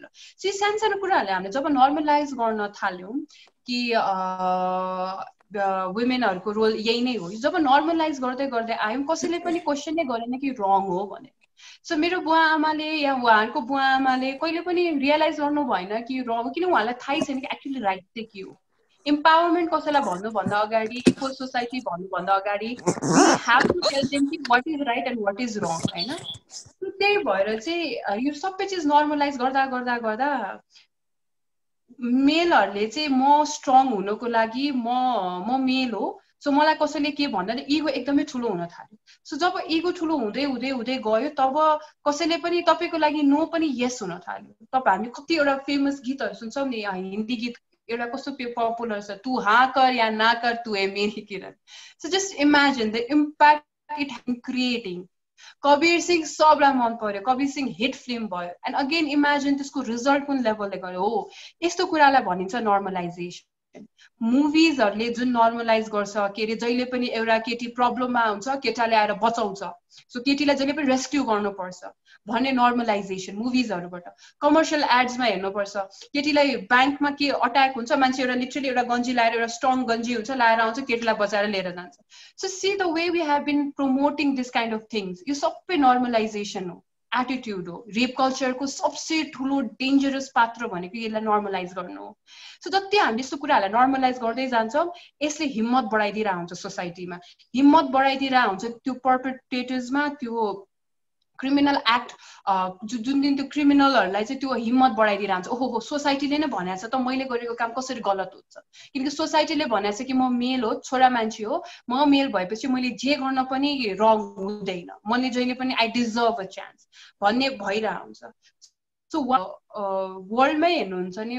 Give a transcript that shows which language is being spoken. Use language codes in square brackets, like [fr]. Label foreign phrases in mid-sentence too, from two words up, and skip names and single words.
[ne] सो सानो कुराहरूले हामीले जब नर्मलाइज गर्न थाल्यौँ कि वुमेनहरूको रोल यही नै हो, जब नर्मलाइज गर्दै गर्दै आयौँ कसैले पनि क्वेसन नै गरेन कि रङ हो भनेर। सो मेरो बुवा आमाले या उहाँहरूको बुवा आमाले कहिले पनि रियलाइज गर्नु भएन कि रङ, किन उहाँलाई थाहै छैन कि [en] actually right [ne] चाहिँ के हो। इम्पावरमेन्ट कसैलाई भन्नुभन्दा अगाडि, [en] equal society [ne] भन्नुभन्दा अगाडि [en] we have to tell them [ne] कि [en] what is right and what is wrong [ne] होइन। त्यही भएर चाहिँ यो सबै चिज नर्मलाइज गर्दा गर्दा गर्दा मेलहरूले चाहिँ म स्ट्रङ हुनको लागि म मेल हो, सो मलाई कसैले के भन्दा इगो एकदमै ठुलो हुन थाल्यो। सो जब इगो ठुलो हुँदै हुँदै हुँदै गयो तब कसैले पनि तपाईँको लागि नो पनि यस हुन थाल्यो। तपाईँ हामी कतिवटा फेमस गीतहरू सुन्छौँ नि, हिन्दी गीत एउटा कस्तो पपुलर छ, [hi] तू हाँ कर या ना कर तू है मेरी किरण। [en] So just imagine the impact it has creating. [ne] कबीर सिंह सबलाई मन पर्यो, कबीर सिंह हिट फिल्म भयो, [en] and again imagine [ne] त्यसको रिजल्ट कुन लेभलले गयो। हो, यस्तो कुरालाई भनिन्छ नर्मलाइजेसन। मुभिजहरूले जुन नर्मलाइज गर्छ के अरे, जहिले पनि एउटा केटी प्रब्लममा हुन्छ केटाले आएर बचाउँछ, सो केटीलाई जहिले पनि रेस्क्यु गर्नुपर्छ भन्ने नर्मलाइजेसन मुभिजहरुबाट [en] commercial ads [ne] हेर्नुपर्छ केटीलाई बैंकमा के अट्याक हुन्छ मान्छे एउटा लिटरली एउटा गन्जी लाएर एउटा स्ट्रङ गन्जी हुन्छ लाएर आउँछ केटीलाई बचाएर लिएर जान्छ [en] so see the way we have been promoting this kind of things [ne] यो सबै नर्मलाइजेसन हो एटिट्युड हो [en] rape culture [ne] सबसे ठुलो डेन्जरस पात्र भनेको यसलाई नर्मलाइज गर्नु हो सो जति हामीले यस्तो कुराहरूलाई नर्मलाइज गर्दै जान्छौँ यसले हिम्मत बढाइदिएर हुन्छ सोसाइटीमा हिम्मत बढाइदिएर हुन्छ त्यो पर्पेट्रेटर्समा त्यो [en] criminal act [ne] जुन दिन त्यो क्रिमिनलहरूलाई चाहिँ त्यो हिम्मत बढाइदिएर हुन्छ ओहो हो सोसाइटीले नै भनेछ त मैले गरेको काम कसरी गलत हुन्छ किनकि सोसाइटीले भनेछ कि म मेल हो छोरा मान्छे हो म मेल भएपछि मैले जे गर्न पनि रङ हुँदैन मैले जहिले पनि [en] I deserve a chance [ne] भन्ने भइरहेको हुन्छ सो वर्ल्डमै हेर्नुहुन्छ नि